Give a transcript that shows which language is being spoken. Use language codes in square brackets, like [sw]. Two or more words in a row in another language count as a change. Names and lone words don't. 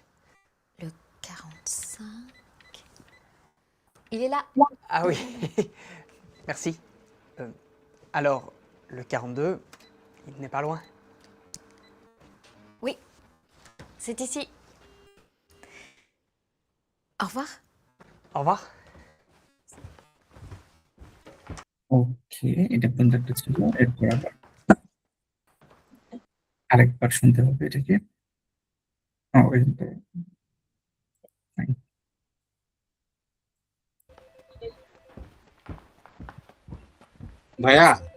[fr] Le 45. Il est là. Ah oui, merci. Alors, le 42, il n'est pas loin. Oui, c'est ici. Au revoir. Au revoir. [bn] ওকে, এটা পর্যন্ত একটা ছিল। এরপর আবার আরেকবার শুনতে হবে এটাকে। ও, fine. ভাইয়া